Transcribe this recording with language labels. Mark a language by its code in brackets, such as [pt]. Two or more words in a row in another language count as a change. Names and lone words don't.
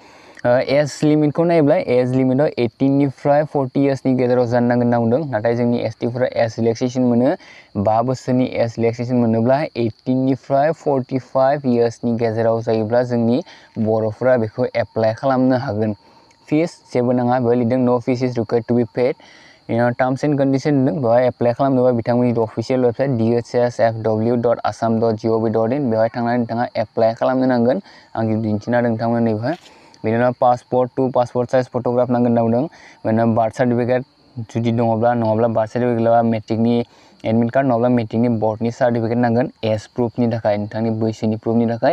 [en] age limitखौ [brx] नायोब्ला [en] age limitआव [brx] 18निफ्राय 40 इयार्सनि गेजेराव जानो नांगोन होनना बुंदों नाथाय जोंनि ST फोरा [en] age relaxation [brx] मोनो 5 बोसोरनि [en] age relaxation [brx] मोनोब्ला 18निफ्राय 45 इयार्सनि गेजेराव जायोब्ला जोंनि बर'फोरा बेखौ एप्लाइ खालामनो हागोन। फिस जेबो नाङा बेवहाय लिरदों [en] no fees is required to be paid. terms and condition [brx] होनदों बेवहाय एप्लाइ खालामनोबा बिथांमोननि [en] official website [brx] dhsfw.assam.gov.in बेवहाय थांनानै नोंथाङा एप्लाइ खालामनो नांगोन। आं दिन्थिना होदों नोंथांमोन नैबेहाय। बेनि उनाव [en] passport size photograph [brx] नांगोन होनना बुंदों। बेनि उनाव [en] birth certificate [brx] जुदि नङाब्ला [en] birth certificate [brx] लाबा मेट्रिकनि [en] admit card [brx] नङाब्ला मेट्रिकनि बर्डनि सार्टिफिकेट नांगोन [en] age proofनि [brx] थाखाय नोंथांनि बैसोनि प्रुफनि थाखाय।